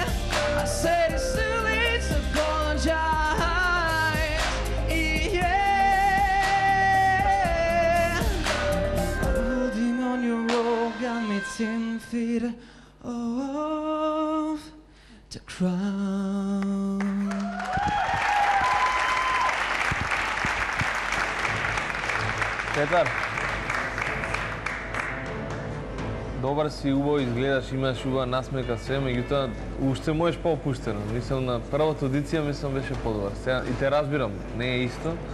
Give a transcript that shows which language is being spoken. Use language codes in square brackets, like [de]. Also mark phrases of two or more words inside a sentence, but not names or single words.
[en] I said it's too late to apologize. Holding on your rope got me 10 feet off the ground. [mk] Петар, добар си, убаво изгледаш, имаш убава насмека, се, меѓутоа уште можеш по-опуштено. Мислам на првата аудиција мислам беше подобар. Сега и те разбирам, не е исто.